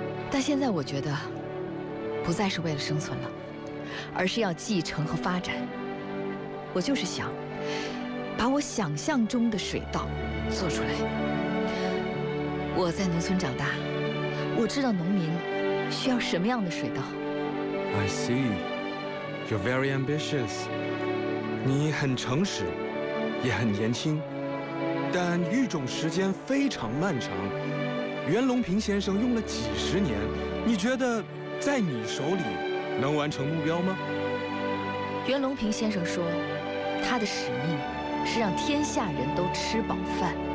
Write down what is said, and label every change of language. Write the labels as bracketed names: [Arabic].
[Chinese] 但现在我觉得，不再是为了生存了，而是要继承和发展。我就是想把我想象中的水稻做出来。我在农村长大，我知道农民需要什么样的水稻。 [English] I see, you're very ambitious. [Chinese] 你很诚实，也很年轻，但育种时间非常漫长。袁隆平先生用了几十年，你觉得在你手里能完成目标吗？袁隆平先生说，他的使命是让天下人都吃饱饭。